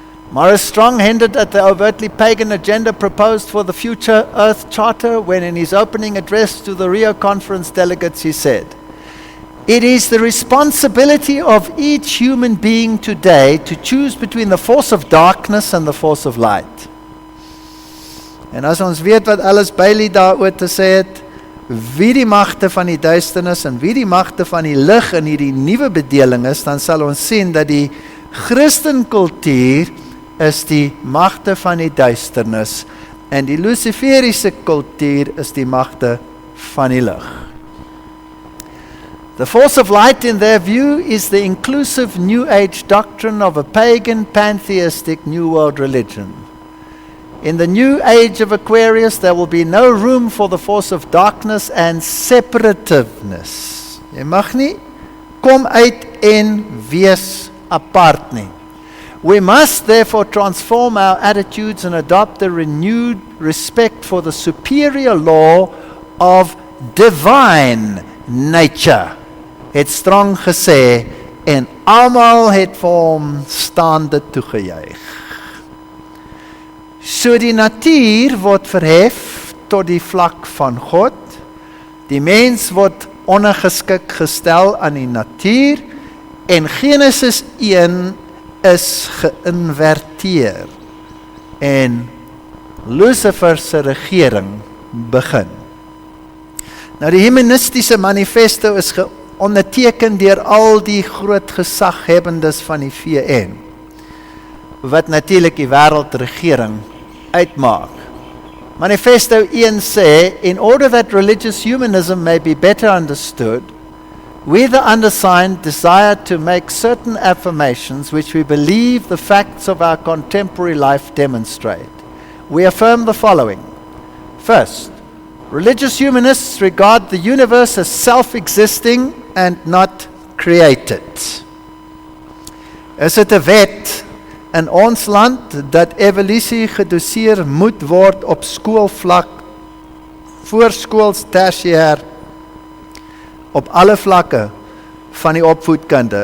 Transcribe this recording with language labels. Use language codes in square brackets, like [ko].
[en] Morris Strong hinted at the overtly pagan agenda proposed for the future Earth Charter when in his opening address to the Rio Conference delegates he said, "It is the responsibility of each human being today to choose between the force of darkness and the force of light." [af] En as ons weet wat alles Bailey daaroor te sê het, wie die magte van die duisternis en wie die magte van die lig in hierdie nuwe bedeling is, dan sal ons sien dat die Christenkultuur is die magte van die duisternis en die Luciferiese kultuur is die magte van die lig. [en] The force of light in their view is the inclusive New Age doctrine of a pagan pantheistic New World religion. In the New Age of Aquarius there will be no room for the force of darkness and separativeness. [af] Jy mag nie kom uit en wees apart nie. [en] We must therefore transform our attitudes and adopt a renewed respect for the superior law of divine nature. [af] Het Strong gesê en almal het vir hom staande toegejuig. So die natuur word verhef tot die vlak van God. Die mens word ondergeskik gestel aan die natuur en Genesis 1 is geïnverteer en Lucifer se regering begin. Nou die humanistiese manifesto is onderteken deur al die groot gesaghebbendes van die VN, wat natuurlik die wêreldregering uitmaak. [en] Manifesto 1 sê, in order that religious humanism may be better understood, we the undersigned desire to make certain affirmations which we believe the facts of our contemporary life demonstrate. We affirm the following. First, religious humanists regard the universe as self-existing and not created. [af] Is dit 'n wet in ons land dat evolusie gedoseer moet word op skoolvlak, voorskools, tersiêr, op alle vlakke van die opvoedkunde?